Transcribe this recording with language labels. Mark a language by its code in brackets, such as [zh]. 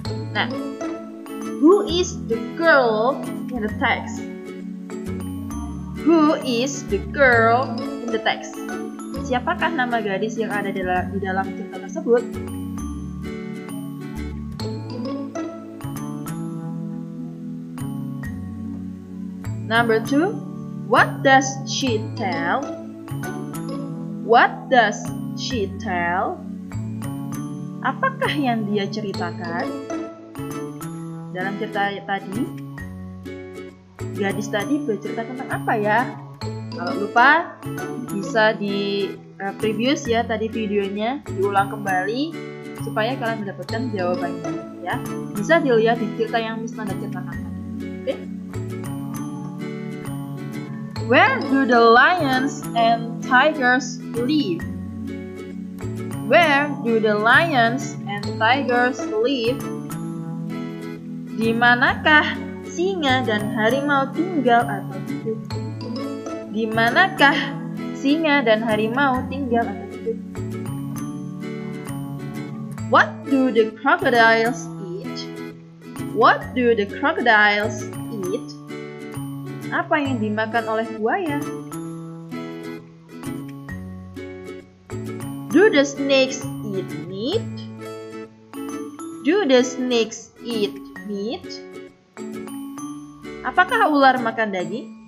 [en] Nah, who is the girl in the text? Who is the girl in the text? [id] Siapakah nama gadis yang ada di dalam cerita tersebut? [en] Number 2, what does she tell? What does she tell? [id] Apakah yang dia ceritakan? Dalam cerita tadi, gadis tadi bercerita tentang apa ya? Kalau lupa, bisa di previous ya tadi videonya, diulang kembali supaya kalian mendapatkan jawabannya ya. Bisa dilihat di cerita yang Miss Nanda ceritakan tadi. Oke? [en] Where do the lions and tigers live? Where do the lions and tigers live? [id] Di manakah singa dan harimau tinggal atau hidup? Di manakah singa dan harimau tinggal atau hidup? [en] What do the crocodiles eat? What do the crocodiles eat? [id] Apa yang dimakan oleh buaya? [en] Do the snakes eat meat? Do the snakes eat meat? [id] Apakah ular makan daging?